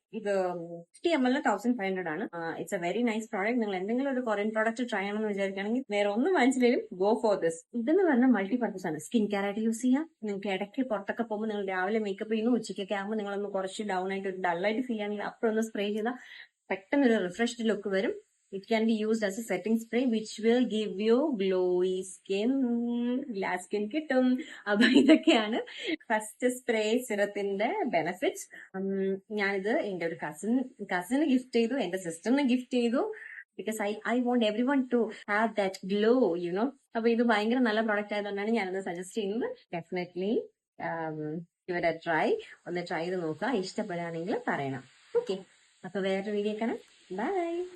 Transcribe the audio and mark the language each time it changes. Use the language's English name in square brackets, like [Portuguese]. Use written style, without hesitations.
[Malayalam] ഇത് 50 ml 1500 ആണ്. [English] It's a very nice product. [Malayalam] നിങ്ങൾ എന്തെങ്കിലും ഒരു കൊറിയൻ പ്രോഡക്റ്റ് ട്രൈ ചെയ്യണമെന്ന് വിചാരിക്കുകയാണെങ്കിൽ വേറെ ഒന്നും വാങ്ങിച്ചില്ലെങ്കിലും [English] Go for this. [Malayalam] ഇതെന്ന് പറഞ്ഞാൽ മൾട്ടി പർപ്പസ് ആണ്. സ്കിൻ കെയർ ആയിട്ട് യൂസ് ചെയ്യാം. നിങ്ങൾക്ക് ഇടയ്ക്ക് പുറത്തൊക്കെ പോകുമ്പോൾ നിങ്ങൾ രാവിലെ മേക്കപ്പ് ചെയ്യുന്നു, ഉച്ചയ്ക്കൊക്കെ ആകുമ്പോൾ നിങ്ങളൊന്ന് കുറച്ച് ഡൗൺ ആയിട്ട് ഒരു ഡള്ളായിട്ട് ഫീൽ ആണെങ്കിൽ അപ്പോഴൊന്ന് സ്പ്രേ ചെയ്താൽ പെട്ടെന്നൊരു റിഫ്രഷ്ഡ് ലുക്ക് വരും. [English] It can be used as a setting spray which will give you glowy skin. [Malayalam] Glass skin കിട്ടും. അപ്പൊ ഇതൊക്കെയാണ് ഫസ്റ്റ് സ്പ്രേ സിറത്തിന്റെ ബെനിഫിറ്റ്സ്. ഞാനിത് എന്റെ ഒരു കസിന് ഗിഫ്റ്റ് ചെയ്തു, എന്റെ സിസ്റ്ററിന് ഗിഫ്റ്റ് ചെയ്തു, [English] Because I want everyone to have that glow, you know. [Malayalam] അപ്പൊ ഇത് ഭയങ്കര നല്ല പ്രോഡക്റ്റ് ആയതുകൊണ്ടാണ് ഞാനത് സജസ്റ്റ് ചെയ്യുന്നത്. ഡെഫിനറ്റ്ലി ഇവരെ ഒന്ന് ട്രൈ ചെയ്ത് നോക്കുക. ഇഷ്ടപ്പെടുകയാണെങ്കിൽ പറയണം. ഓക്കെ, അപ്പൊ വേറൊരു വീഡിയോ കാണാം. ബൈ.